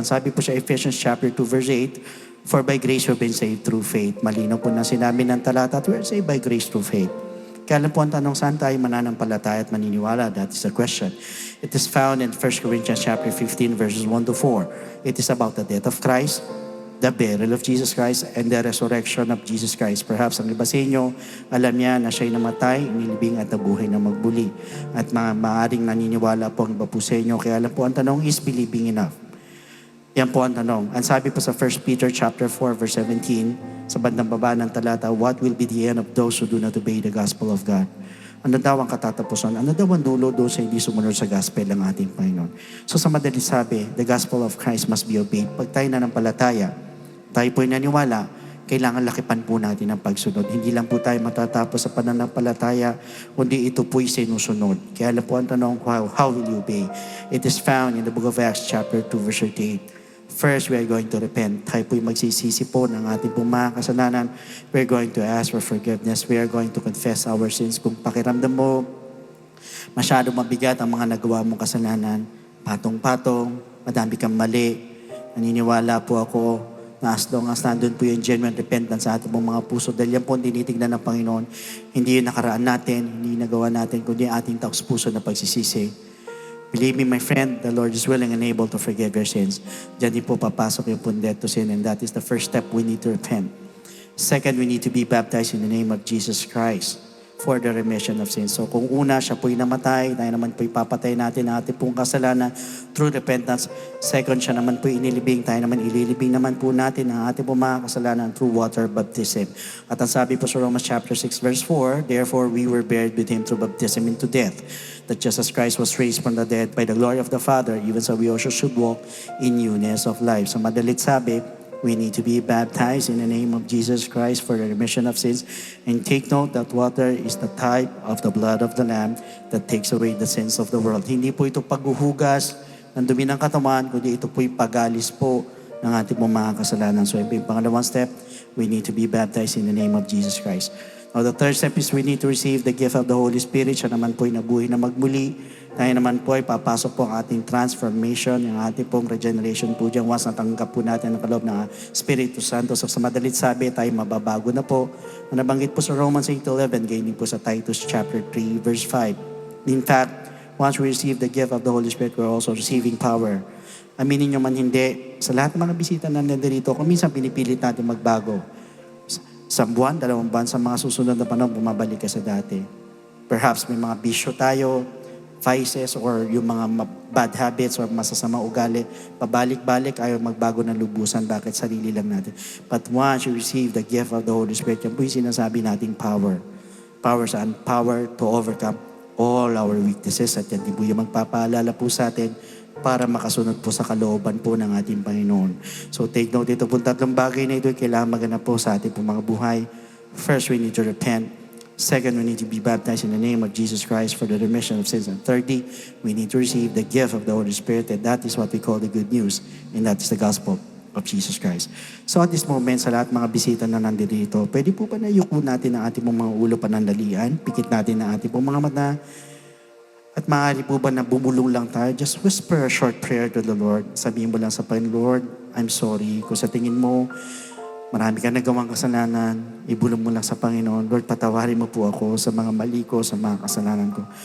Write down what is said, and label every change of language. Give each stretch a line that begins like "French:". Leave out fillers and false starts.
Filipino: Ang sabi po sa
English: Ephesians chapter 2 verse 8, for by grace you've been saved through faith.
Filipino: Malinaw po na sinabi ng talata at
English: we're saved by grace through faith.
Filipino: Kaya lang po ang tanong, saan tayo mananampalataya at maniniwala?
English: That is the question. It is found in 1 Corinthians chapter 15 verses 1 to 4. It is about the death of Christ, the burial of Jesus Christ, and the resurrection of Jesus Christ.
Filipino: Perhaps ang iba sa inyo, alam niya na siya'y namatay, inilibing at nabuhay na magbuli. At maaaring naniniwala po ang iba po sa inyo. Kaya lang po ang tanong,
English: is believing enough?
Filipino: Yan po ang tanong. Ang sabi po sa
English: 1 Peter chapter 4 verse 17,
Filipino: sa bandang baba ng talata,
English: what will be the end of those who do not obey the gospel of God?
Filipino: Ano daw ang katatapusan? Ano daw ang dulo doon sa hindi sumunod sa gospel ng ating Panginoon? So sa madaling sabi,
English: the gospel of Christ must be obeyed.
Filipino: Pag tayo nananampalataya, tayo po'y naniwala, kailangan lakipan po natin ang pagsunod. Hindi lang po tayo matatapos sa pananampalataya, kundi ito po'y sinusunod. Kaya lang po ang tanong,
English: how will you obey? It is found in the book of Acts chapter 2 verse 38. First, we are going to repent.
Filipino: Tayo po'y magsisisi po ng ating pong mga kasalanan.
English: We are going to ask for forgiveness. We are going to confess our sins.
Filipino: Kung pakiramdam mo, masyado mabigat ang mga nagawa mong kasalanan, patong-patong, madami kang mali, naniniwala po ako na
English: as long as
Filipino: nandun po yung genuine repentance sa ating pong mga puso, dahil yan po tinitignan ng Panginoon, hindi yung nakaraan natin, hindi nagawa natin, kundi ating taos puso na pagsisisi.
English: Believe me, my friend, the Lord is willing and able to forgive your sins.
Filipino: Diyan din po papasok yung pundet to sin,
English: and that is the first step we need to repent. Second, we need to be baptized in the name of Jesus Christ for the remission of sins.
Filipino: So kung una, siya po'y namatay, tayo naman po'y papatay natin ang ating pong kasalanan
English: through repentance.
Filipino: Second, siya naman po'y inilibing, tayo naman ililibing naman po natin ang ating pong mga kasalanan
English: through water baptism.
Filipino: At ang sabi po sa
English: Romans chapter 6 verse 4, therefore we were buried with Him through baptism into death, that just as Christ was raised from the dead by the glory of the Father, even so we also should walk in newness of life.
Filipino: So madalit sabi,
English: we need to be baptized in the name of Jesus Christ for the remission of sins. And take note that water is the type of the blood of the Lamb that takes away the sins of the world.
Filipino: Hindi po ito paghuhugas ng dumi ng katawan, kundi ito po'y pagalis po ng ating mga kasalanan. So yung pangalawang step,
English: we need to be baptized in the name of Jesus Christ. Now, the third step is we need to receive the gift of the Holy Spirit.
Filipino: Siya naman po'y nabuhay na magmuli. Tayo naman po ay papasok po ang ating transformation, yung ating pong regeneration po dyan once natanggap po natin ang kaloob ng Espiritu Santo. So sa madalit sabi, tayo mababago na po. Nabanggit po sa Romans 8:11, ganyan po sa Titus chapter 3 verse 5.
English: In fact, once we receive the gift of the Holy Spirit, we're also receiving power.
Filipino: Aminin nyo man hindi, sa lahat ng mga bisita na nandito, kung minsan pinipilit natin magbago. Sa buwan, 2 buwan, sa mga susunod na panahon, bumabalik ka sa dati. Perhaps may mga bisyo tayo, vices, or yung mga bad habits or masasamang ugali, pabalik-balik, ayaw magbago ng lubusan. Bakit? Sarili lang natin.
English: But once you receive the gift of the Holy Spirit,
Filipino: yan po yung sinasabi nating power. Power saan?
English: Power to overcome all our weaknesses.
Filipino: At yan din po yung magpapaalala po sa atin para makasunod po sa kalooban po ng ating Panginoon.
English: So take note,
Filipino: ito po tatlong bagay na ito ay kailangan maganap po sa ating po mga buhay.
English: First, we need to repent. Second, we need to be baptized in the name of Jesus Christ for the remission of sins. And thirdly, we need to receive the gift of the Holy Spirit, and that is what we call the good news, and that is the gospel of Jesus Christ. So at this moment,
Filipino: sa lahat mga bisita na nandito, pwede po ba na yuko natin ang ating mga ulo panandalian? Pikit natin ang ating mga mata. At maaari po ba na bumulong lang tayo?
English: Just whisper a short prayer to the Lord.
Filipino: Sabihin mo lang sa Panginoon,
English: Lord, I'm sorry.
Filipino: Kung sa tingin mo, marami ka nagawang kasalanan, ibulong mo lang sa Panginoon, Lord, patawarin mo po ako sa mga mali ko, sa mga kasalanan ko.